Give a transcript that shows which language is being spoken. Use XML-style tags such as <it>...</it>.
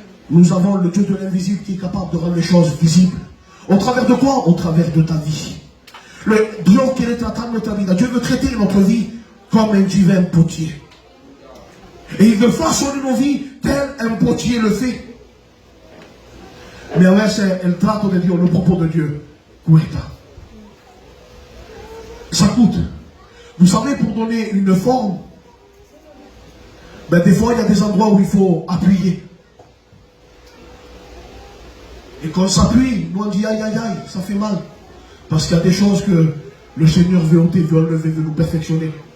<fr>Nous avons le Dieu de l'invisible qui est capable de rendre les choses visibles. Au travers de quoi? Au travers de ta vie. Le Dieu qui est traitable de ta vie. Dieu veut traiter notre vie comme un divin potier. Et il veut façonner nos vies tel un potier le fait. Mais</fr> <es>a veces el trato de Dios,</es> <fr>le propos de Dieu,</fr> <es>cuesta.</es> <fr>Ça coûte. Vous savez, pour donner une forme, ben des fois, il y a des endroits où il faut appuyer. Et quand on s'appuie, nous on dit aïe aïe aïe, ça fait mal. Parce qu'il y a des choses que le Seigneur veut ôter, veut enlever, veut nous perfectionner.</fr>